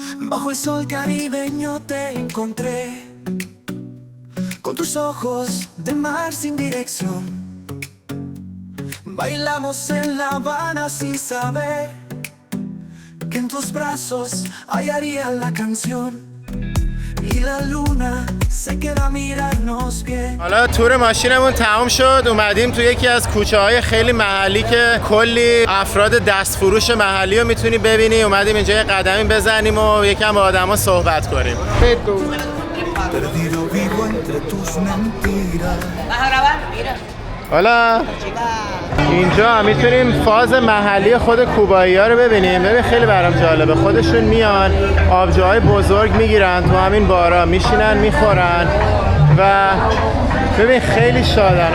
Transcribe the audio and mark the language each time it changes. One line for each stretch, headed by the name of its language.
Spanish: Bajo el sol caribeño te encontré, con tus ojos de mar sin dirección. Bailamos en La Habana sin saber que en tus brazos hallaría la canción y la luna se queda a mirarnos bien.
Persian: حالا تور ماشینمون تمام شد، اومدیم تو یکی از کوچه های خیلی محلی که کلی افراد دستفروش محلی رو میتونی ببینی. اومدیم اینجا یه قدمی بزنیم و یکم با آدما صحبت کنیم.
Spanish: Perdido vivo entre tus mentiras.
Persian: حالا اینجا میتونیم فاز محلی خود کوبایی ها رو ببینیم. ببین خیلی برام جالبه، خودشون میان آبجوهای بزرگ میگیرن تو همین بارا، میشینن میخورن و ببین خیلی شادن.